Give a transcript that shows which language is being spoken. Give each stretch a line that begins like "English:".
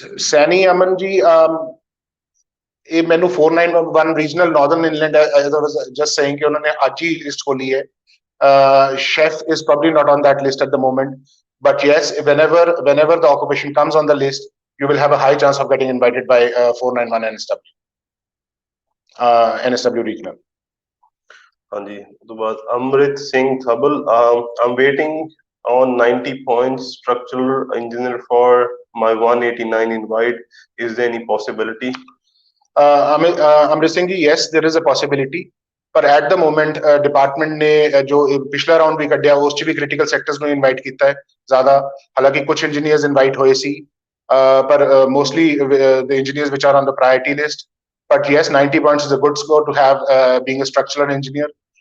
Punjabi: ਸੈਣੀ ਅਮਨ ਜੀ, ਇਹ ਮੈਨੂੰ 491 regional Northern England,
English: as I was just saying,
Punjabi: ਕਿ ਉਹਨਾਂ ਨੇ ਅੱਜ ਹੀ ਲਿਸਟ ਖੋਲੀ ਹੈ।
English: chef is probably not on that list at the moment, but yes, whenever the occupation comes on the list, you will have a high chance of getting invited by 491 NSW regional।
Punjabi: ਹਾਂਜੀ, ਉਸ ਤੋਂ ਬਾਅਦ
English: ਅਮਰਿਤ ਸਿੰਘ ਥਬਲ, I'm waiting on 90 points structural engineer for my 189 invite, is there any possibility?
Punjabi: Amrit Singh ji,
English: yes, there is a possibility,
Punjabi: ਪਰ
English: at the moment
Punjabi: department ਨੇ ਜੋ ਪਿਛਲਾ round ਵੀ ਕੱਢਿਆ ਉਸ 'ਚ ਵੀ ਕ੍ਰਿਟੀਕਲ ਸੈਕਟਰਸ ਨੂੰ ਇਨਵਾਈਟ ਕੀਤਾ ਹੈ ਜ਼ਿਆਦਾ। ਹਾਲਾਂਕਿ ਕੁਝ ਇੰਜੀਨੀਅਰਸ ਇਨਵਾਈਟ ਹੋਏ ਸੀ, ਪਰ
English: Mostly the engineers ਵਿਚ are on the priority list. But yes, 90 points is a good score to have being a structural engineer।